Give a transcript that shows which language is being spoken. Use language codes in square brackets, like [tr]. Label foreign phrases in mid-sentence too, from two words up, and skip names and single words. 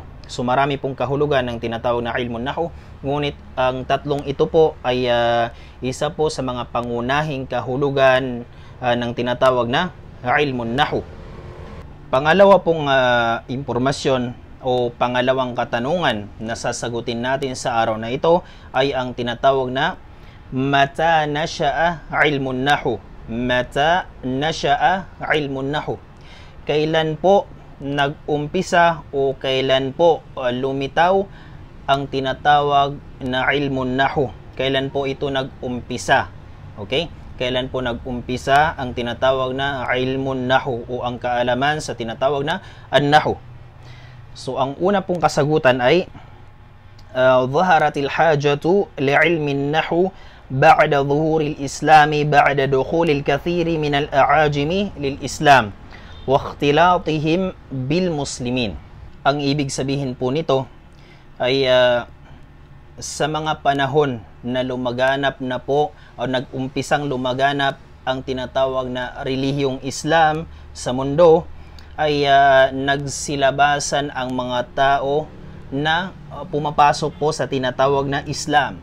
[tl] So marami pong kahulugan ng tinatawag na [ar] علم النحو, [tl] ngunit ang tatlong ito po ay isa po sa mga pangunahing kahulugan ng tinatawag na [ar] علم النحو. [tl] Pangalawa pong impormasyon o pangalawang katanungan na sasagutin natin sa araw na ito ay ang tinatawag na [ar] متى نشأ علم النحو. متى نشأ علم النحو. [tl] Kailan po nag-umpisa o kailan po lumitaw ang tinatawag na [ar] علم النحو? [tl] Kailan po ito nag-umpisa? Okay? Kailan po nag-umpisa ang tinatawag na [ar] علم النحو [tl] o ang kaalaman sa tinatawag na an-nahu? So, ang una pong kasagutan ay [ar] ظهرت الحاجة لعلم النحو بعد ظهور الإسلام بعد دخول الكثير من الأعاجم للإسلام واختلاطهم بالمسلمين. [tl] Ang ibig sabihin po nito ay sa mga panahon na lumaganap na po o nag-umpisang lumaganap ang tinatawag na relihiyong Islam sa mundo, ay nagsilabasan ang mga tao na pumapasok po sa tinatawag na Islam.